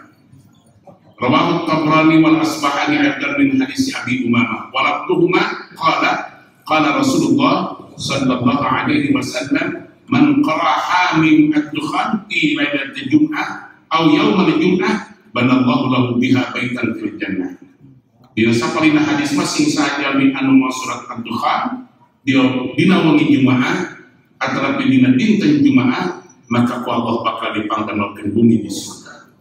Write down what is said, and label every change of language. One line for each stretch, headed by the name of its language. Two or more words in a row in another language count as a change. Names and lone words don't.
Arabic: رواه الطبراني والأصبهاني أيضا من حديث أبي أمامة ولفظهما قال قال رسول الله صلى الله عليه وسلم من قرأ حم الدخان في ليلة الجمعة أو يوم الجمعة بنى الله له بها بيتا في الجنة.
Sundanese: Dina sapalina hadis masing sajalmi anu maos surat ad-dukhan dina wengi jumaah atau dina dinten jumaah maka ku Allah bakal dipangdangakeun bumi di surga.